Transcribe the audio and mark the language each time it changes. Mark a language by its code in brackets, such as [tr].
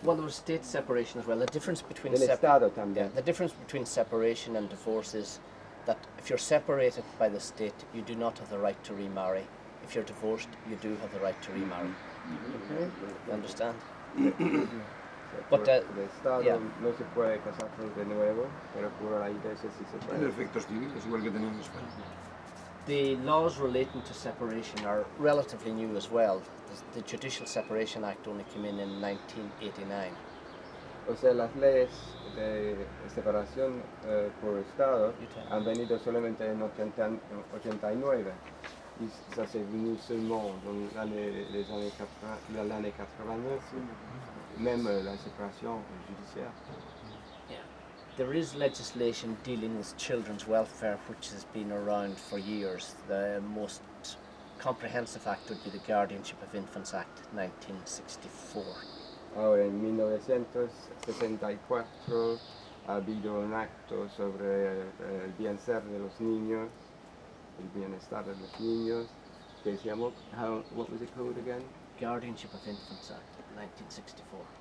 [en] Well, there was state separation as well. The difference between the difference between separation and divorce is that if you're separated by the state, you do not have the right to remarry. If you're divorced, you do have the right to remarry. Okay. You understand? But [es] el Estado no se puede casarse de nuevo, pero por la iglesia sí se puede. Tiene efectos civiles, igual que tenemos en España. [en] The laws relating to separation are relatively new as well. The Judicial Separation Act only came in 1989. [es] O sea, las leyes de separación por Estado han venido solamente en 89. [fr] Et ça c'est venu seulement dans les années 89, même la séparation judiciaire. [en] There is legislation dealing with children's welfare which has been around for years. The most comprehensive act would be the Guardianship of Infants Act 1964. [es] Ahora, en 1964 ha habido un acto sobre el bienestar de los niños, el bienestar de los niños, que se llamó, [en] what was it called again? Guardianship of Infants Act 1964.